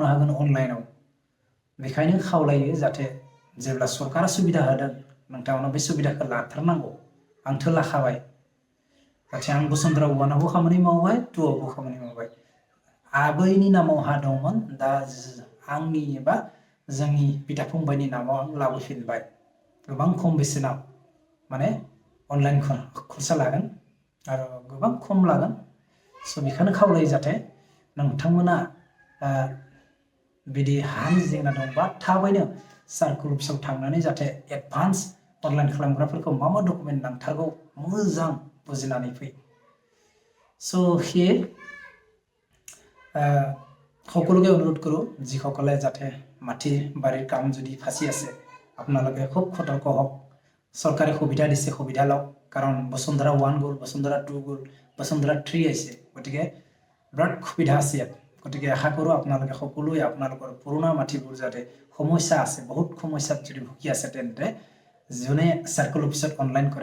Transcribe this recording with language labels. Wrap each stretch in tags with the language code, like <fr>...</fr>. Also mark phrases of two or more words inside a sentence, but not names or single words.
<brx>हागोन अनलाइनाव बेखायनो खावलायो जाहाथे जेब्ला सरकारा सुबिदा होदों नोंथांमोना बे सुबिदाखौ लाथारनांगौ आंथ' लाखाबाय जाहाथे आं बसुन्धरा 1 आवबो खामानि मावबाय 2 आवबो खामानि मावबाय आबैनि नामाव हा दंमोन दा आंनि एबा जोंनि बिदा फंबायनि नामाव आं लाबोफिनबाय गोबां खम बेसेनाव माने अनलाइन खरसा लागोन आरो गोबां खम लागोन स' बेखौनो खावलायो जाहाथे नोंथांमोना बिदि हानि जेंना दंबा थाबैनो सार्कोल अफिसाव थांनानै जाहाथे एडभान्स अनलाइन खालामग्राफोरखौ मा डकुमेन्ट नांथारगौ मोजां बुजिनानै फै</brx> <as>চ' সেয়ে সকলোকে অনুৰোধ কৰোঁ যিসকলে যাতে মাটি বাৰীৰ কাম যদি ফাঁচি আছে আপোনালোকে খুব সতৰ্ক হওক চৰকাৰে সুবিধা দিছে সুবিধা লওক কাৰণ বসুন্ধৰা 1 গ'ল বসুন্ধৰা 2 গ'ল বসুন্ধৰা 3 আহিছে গতিকে বিৰাট সুবিধা আছে ইয়াত গতিকে আশা কৰোঁ আপোনালোকে সকলোৱে আপোনালোকৰ পুৰণা মাটিবোৰ যাতে সমস্যা আছে বহুত সমস্যাত যদি ভুগি আছে তেন্তে যোনে সাৰ্কেল অফিসত অনলাইন কৰে</as>